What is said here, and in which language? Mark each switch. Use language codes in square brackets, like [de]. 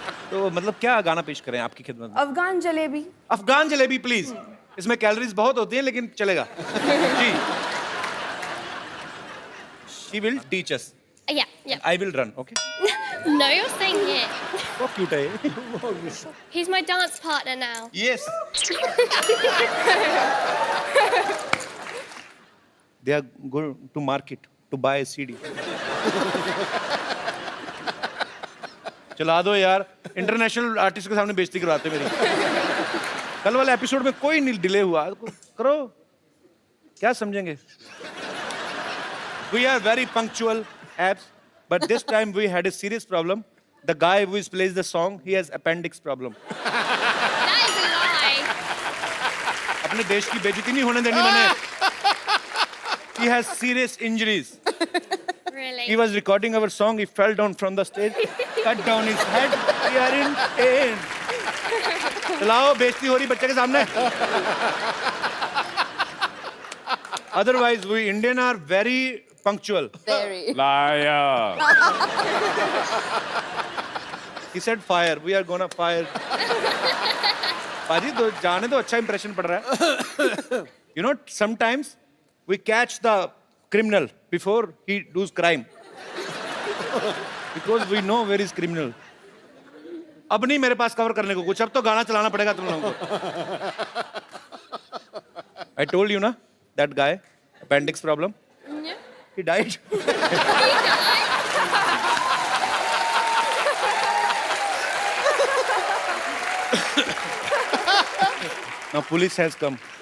[hi] तो मतलब क्या गाना पेश करें आपकी खिदमत में? अफगान जलेबी. अफगान जलेबी प्लीज. इसमें कैलोरीज बहुत होती हैं लेकिन चलेगा. जी. [en] She will teach us. Yeah, yeah. I will run. Okay. No, you're singing it. [hi] बहुत cute है ये. [en] He's my dance partner now. Yes. They are going to market to buy a CD. [hi] चला दो यार. इंटरनेशनल आर्टिस्ट के सामने बेइज्जती करवाते मेरी. कल वाले एपिसोड में कोई नहीं डिले हुआ. करो. क्या समझेंगे? [en] We are very punctual, abs, but this time we had a serious problem. The guy who plays the song, he has appendix problem. That is a lie. [hi] अपने देश की बेइज्जती नहीं होने देनी मैंने. [en] He has serious injuries. Really? He was recording our song. He fell down from the stage, cut down his head. We are in pain. [hi] चलाओ, बेइज्जती हो रही बच्चे के सामने. [en] Otherwise, we Indian are very punctual. Very. Liar. He said fire. We are gonna fire. [hi] पाजी तो जाने तो अच्छा impression पड़ रहा है. [en] You know, sometimes we catch the criminal before he does crime. Because we know where is criminal. [hi] अब नहीं मेरे पास कवर करने को कुछ. अब तो गाना चलाना पड़ेगा तुम लोगों को. [en] I told you ना, that guy, appendix problem. Yeah. He died. Now police has come.